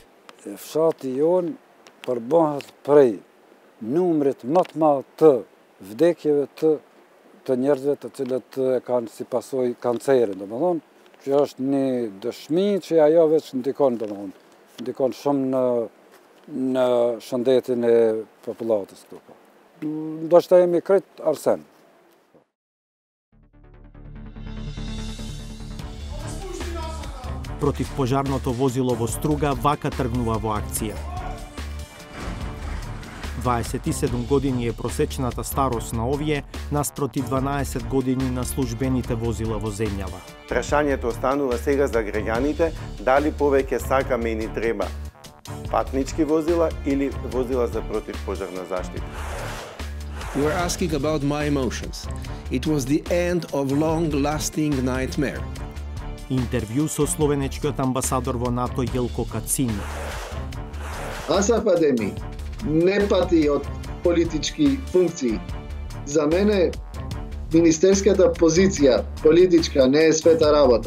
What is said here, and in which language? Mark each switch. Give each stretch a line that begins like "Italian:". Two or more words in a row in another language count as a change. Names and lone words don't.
Albanian: Fshati jon përbohet prej numrit më të madh të vdekjeve të njerëzve të cilët kanë si pasojë kancerin, domethënë, që është një dëshmi që ajo veç ndikon, domethënë, ndikon shumë në shëndetin e popullatës këtu. Ndoshta jemi krejt arsen.
Macedonian: Против пожарното возило во Струга вака тргнува во акција. 27 години е просечната старост на овие, наспроти 12 години на службените возила во земјава. Прашањето останува сега за граѓаните, дали повеќе сакаме и ни треба патнички возила или возила за противпожарна заштита.
English: You are asking about my emotions. It was the end of long-lasting nightmare.
Macedonian: Интервју со словенечкиот амбасадор во НАТО Јелко Кацин. Асаф Адеми не пати од политички функции. За мене министерската позиција политичка не е света работа.